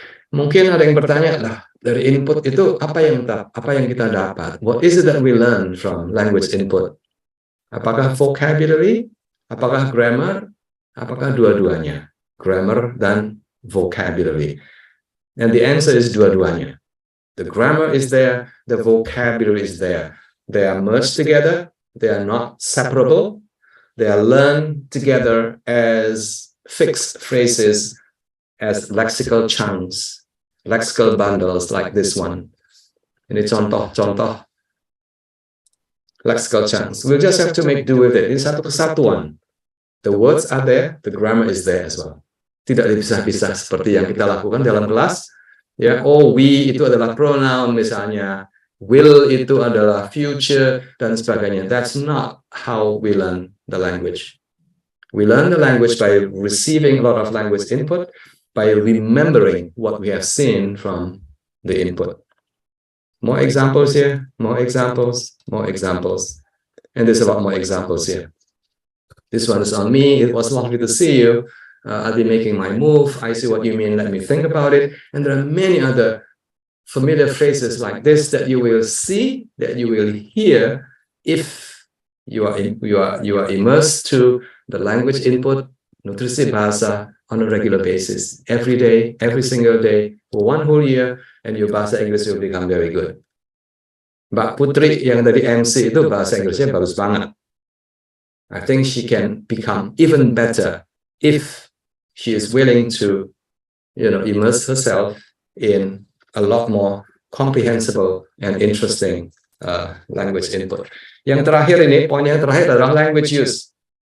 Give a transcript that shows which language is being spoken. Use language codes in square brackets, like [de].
[id] Mungkin ada yang bertanya, lah, dari input itu apa yang kita dapat? [en] What is it that we learn from language input? [id] Apakah vocabulary? Apakah grammar? Apakah dua-duanya? [en] Grammar [id] dan [en] vocabulary. And the answer is [id] dua-duanya. [en] The grammar is there, the vocabulary is there. They are merged together. They are not separable. They are learned together as fixed phrases, as lexical chunks, lexical bundles like this one. [id] Ini contoh lexical chunks. [en] We'll just have to make do with it. [id] Ini satu kesatuan. [en] The words are there, the grammar is there as well. [id] Tidak dipisah-pisah seperti yang kita lakukan dalam kelas. Ya, oh we itu adalah pronoun misalnya, will itu adalah future dan sebagainya. [en] That's not how we learn the language. We learn the language by receiving a lot of language input, by remembering what we have seen from the input. More examples here, more examples, more examples. And there's a lot more examples here. This one is on me. It was lovely to see you. I'll be making my move. I see what you mean. Let me think about it. And there are many other familiar phrases like this that you will see, that you will hear if you are immersed to the language input, [id] nutrisi bahasa [en] on a regular basis, every day, every single day, for one whole year, and your bahasa Inggris will become very good. [id] Mbak Putri yang tadi MC itu bahasa Inggrisnya bagus banget. [en] I think she can become even better if she is willing to, immerse herself in a lot more comprehensible and interesting language input. [id] Yang terakhir ini, poin yang terakhir adalah language use.